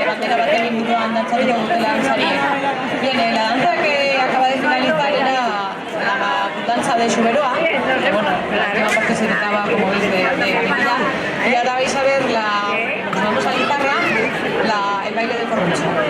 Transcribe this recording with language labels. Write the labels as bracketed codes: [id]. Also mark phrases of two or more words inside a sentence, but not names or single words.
[eu] galdera baten inguruan dantzatuko dutela dantzariek. [es] Bien, la danza que acaba de finalizar era la danza de Xuberoa, que bueno, la última parte se trataba, como veis, de Avenida, y ahora vais a ver nos vamos a Lizarra, el baile de corroncho.